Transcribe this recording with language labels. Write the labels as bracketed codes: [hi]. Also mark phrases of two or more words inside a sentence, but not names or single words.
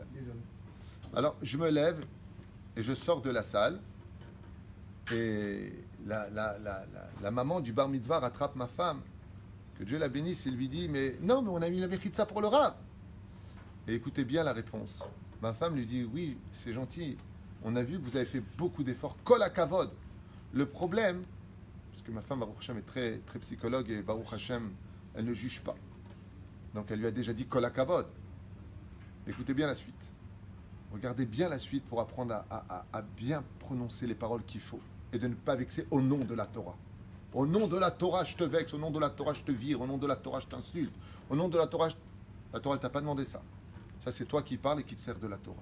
[fr] Alors, je me lève et je sors de la salle et la maman du bar mitzvah rattrape ma femme, que Dieu la bénisse, et lui dit, mais non, mais on a mis la mechitza pour le Rav. Et écoutez bien la réponse. Ma femme lui dit, oui, c'est gentil, on a vu que vous avez fait beaucoup d'efforts, [he] כל הכבוד. [fr] Le problème, parce que ma femme, [he] ברוך השם, [fr] est très, très psychologue et [he] ברוך השם, [fr] elle ne juge pas. Donc elle lui a déjà dit [he] כל הכבוד. [fr] Écoutez bien la suite. Regardez bien la suite pour apprendre à bien prononcer les paroles qu'il faut et de ne pas vexer au nom de la Torah. Au nom de la Torah, je te vexe. Au nom de la Torah, je te vire. Au nom de la Torah, je t'insulte. Au nom de la Torah, la Torah, elle t'a pas demandé ça. Ça, c'est toi qui parles et qui te sers de la Torah.